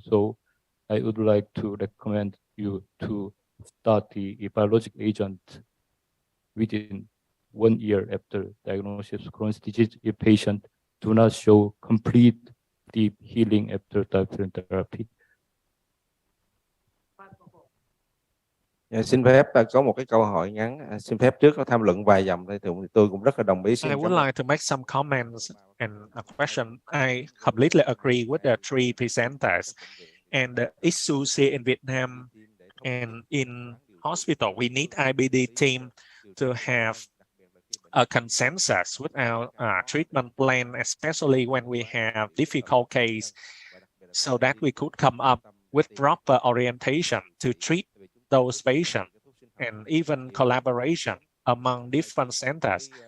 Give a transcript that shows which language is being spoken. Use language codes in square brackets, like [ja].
[en] So I would like to recommend you to start the biologic agent within 1 year after diagnosis of Crohn's disease if patient do not show complete deep healing after therapy. [vi] Xin phép có một cái câu hỏi ngắn. Xin phép trước có tham luận vài dòng thì tôi cũng rất là đồng ý. [en] I would like to make some comments and a question. I completely agree with the three presenters. And the issues here in Vietnam and in hospital, we need IBD team to have a consensus with our treatment plan, especially when we have difficult case, so that we could come up with proper orientation to treat those patients, and even collaboration among different centers.